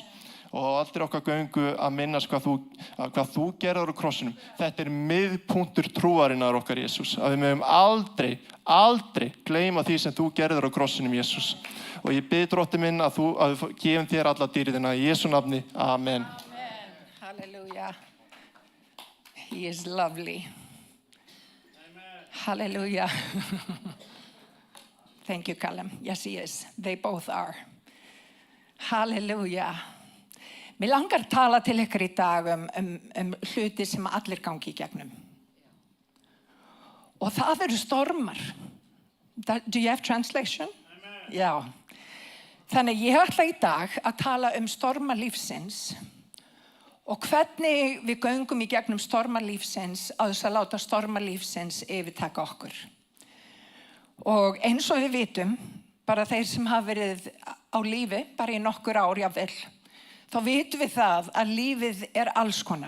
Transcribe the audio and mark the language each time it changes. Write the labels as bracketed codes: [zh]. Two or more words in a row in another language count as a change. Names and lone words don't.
[is] Og allir okkar göngu að minnast hvað þú gerðir á krossinum. Þetta miðpunktur trúarinnar okkar, Jesus. Að við mögum aldrei gleyma því sem þú gerðir á krossinum, Jesus. Og ég bið Drottinn minn að við gefum þér alla dýrðina í Jesú nafni. Amen. [en] Hallelujah. He is lovely. Amen. Hallelujah. Thank you, Callum. Yes, he is. They both are. Hallelujah. [is] Mér langar að tala til ykkur í dag hluti sem allir gangi í gegnum. Og það eru stormar. [en] Do you have translation? [is] Amen. Já. Þannig ég ætla í dag að tala stormar lífsins og hvernig við göngum í gegnum stormar lífsins á þess að láta stormar lífsins yfirtaka okkur. Og eins og við vitum, bara þeir sem hafa verið á lífi, bara í nokkur ár jafnvel, þá vitum við það að lífið alls konar.